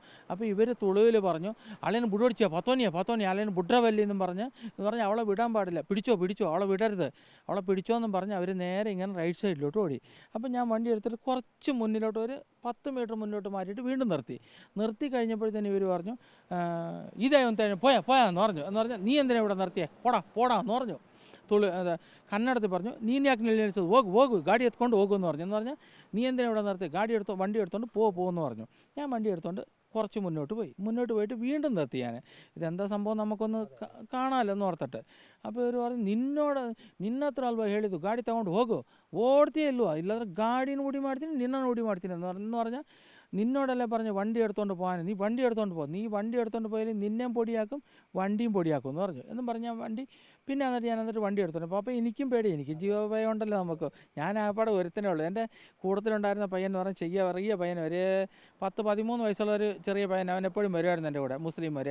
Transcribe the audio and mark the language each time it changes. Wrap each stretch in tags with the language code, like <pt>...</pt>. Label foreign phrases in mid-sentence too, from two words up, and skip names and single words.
<ml>അപ്പോൾ ഇവർ തുളുവിൽ പറഞ്ഞു,</ml> <tcy>ಅಳೆನ್ ಬುಡೊಡಿಚ್ಚಾ ಪತ್ತೊನಿಯ ಅಳೆನ್ ಬುಡ್ರವಲ್ಲಿ</tcy> <ml>എന്നും പറഞ്ഞ് അവളെ വിടാൻ പാടില്ല, പിടിച്ചോ അവളെ വിടരുത്, അവളെ പിടിച്ചോ എന്നും പറഞ്ഞ് അവർ നേരെ ഇങ്ങനെ റൈറ്റ് സൈഡിലോട്ട് ഓടി. അപ്പം ഞാൻ വണ്ടി എടുത്തിട്ട് കുറച്ച് മുന്നിലോട്ട് ഒരു 10 മീറ്റർ മുന്നോട്ട് മാറ്റിയിട്ട് വീണ്ടും നിർത്തി കഴിഞ്ഞപ്പോഴത്തേന് ഇവർ പറഞ്ഞു, ഇതേ ഒന്ന് പോയാന്ന് പറഞ്ഞു. എന്ന് പറഞ്ഞാൽ നീ എന്തിനാ ഇവിടെ നിർത്തിയേ, പോടാന്ന് പറഞ്ഞു. കന്നഡത്തിൽ പറഞ്ഞു, നീ</ml> <kn>ಯಾಕೆ ನಿಲ್ಲಿಸೋದು, ಹೋಗು ಗಾಡಿ ಎತ್ಕೊಂಡು ಹೋಗು</kn> <ml>എന്ന് പറഞ്ഞു. എന്ന് പറഞ്ഞാൽ നീ എന്തിനാ ഇവിടെ നിർത്തി, വണ്ടി എടുത്തോണ്ട് പോകുമെന്ന് പറഞ്ഞു. ഞാൻ വണ്ടി എടുത്തോണ്ട് കുറച്ച് മുന്നോട്ട് പോയിട്ട് വീണ്ടും നിർത്തി. ഞാൻ ഇതെന്താ സംഭവം നമുക്കൊന്ന് കാണാമല്ലോ എന്ന് ഓർത്തിട്ട്. അപ്പോൾ ഇവർ പറഞ്ഞു,</ml> <kn>ನಿನ್ನತ್ರ ಅಲ್ವಾ ಹೇಳಿದ್ದು ಗಾಡಿ ತಗೊಂಡು ಹೋಗು, ಓಡ್ತೀಯೇ ಇಲ್ವಾ, ಇಲ್ಲಾಂದ್ರೆ ಗಾಡಿನ ಉಡಿ ಮಾಡ್ತೀನಿ ನಿನ್ನನ್ನು ಉಡಿ ಮಾಡ್ತೀನಿ</kn> <ml>എന്ന് പറഞ്ഞാൽ നിന്നോടല്ലേ പറഞ്ഞ് വണ്ടി എടുത്തുകൊണ്ട് പോകാൻ, നീ വണ്ടി എടുത്തുകൊണ്ട് പോകും, നീ വണ്ടി എടുത്തുകൊണ്ട് പോയാൽ നിന്നെയും പൊടിയാക്കും വണ്ടിയും പൊടിയാക്കും എന്ന് പറഞ്ഞു. എന്നും പറഞ്ഞാൽ പിന്നെ ഞാൻ വണ്ടി എടുത്തോണ്ട് പോകും. അപ്പോൾ എനിക്കും പേടി, എനിക്ക് ജീവഭയം ഉണ്ടല്ലോ നമുക്ക്. ഞാൻ ആപ്പാടെ ഒരുത്തനേ ഉള്ളൂ. എൻ്റെ കൂട്ടത്തിലുണ്ടായിരുന്ന പയ്യൻ എന്ന് പറഞ്ഞാൽ ചെറിയ പയ്യൻ, ഒരു 10-13 വയസ്സുള്ള ഒരു ചെറിയ പയ്യൻ, അവൻ എപ്പോഴും വരുമായിരുന്നു എൻ്റെ കൂടെ, മുസ്ലിം വരെ.</ml>